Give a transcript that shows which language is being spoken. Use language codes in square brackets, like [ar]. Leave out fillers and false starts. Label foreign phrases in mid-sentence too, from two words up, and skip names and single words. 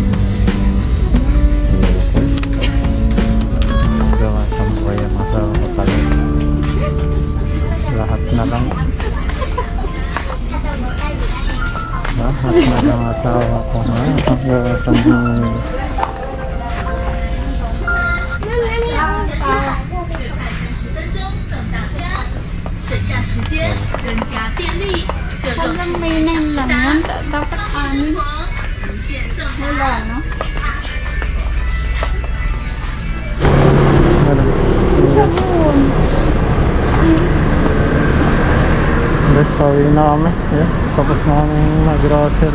[tl] Gawa sa mukha yung asawa ko pala. Lahat na lang. Lahat na lang asawa ko. Gawa sa mukha. [zh] 省下时间，增加便利。这种 [tl] Hanggang may 9 lang yan. Dapat 6. [zh] 现赠 [tl] Wala, no? Ano? Sabon. Guys, pauwi na kami. Ayan, tapos na kami mag-grocery.